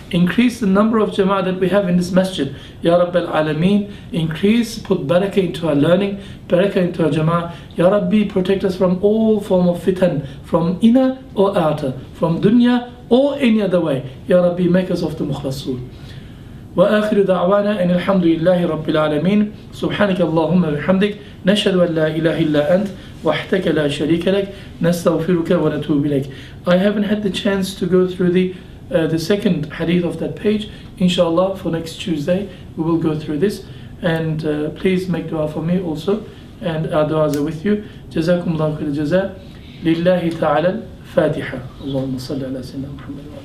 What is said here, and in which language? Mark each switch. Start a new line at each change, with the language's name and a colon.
English: Increase the number of jama'ah that we have in this masjid. Ya Rabbil Alameen. Increase, put barakah into our learning, barakah into our jama'ah. Ya Rabbi, protect us from all form of fitan, from inner or outer, from dunya or any other way. Ya Rabbi, make us of the mukhlasoon.
Arabic: وآخر دعوانا أن الحمد لله رب العالمين سبحانك اللهم وبحمدك نشهد أن لا إله إلا أنت وحدك لا شريك لك نستغفرك ونتوب إليك.
English: I haven't had the chance to go through the second hadith of that page. Inshallah, for next Tuesday we will go through this, and please make dua for me also, and our duas are with you.
Arabic: جزاكم الله خير الجزاء لله تعالى الفاتحة. اللهم صل على سيدنا محمد.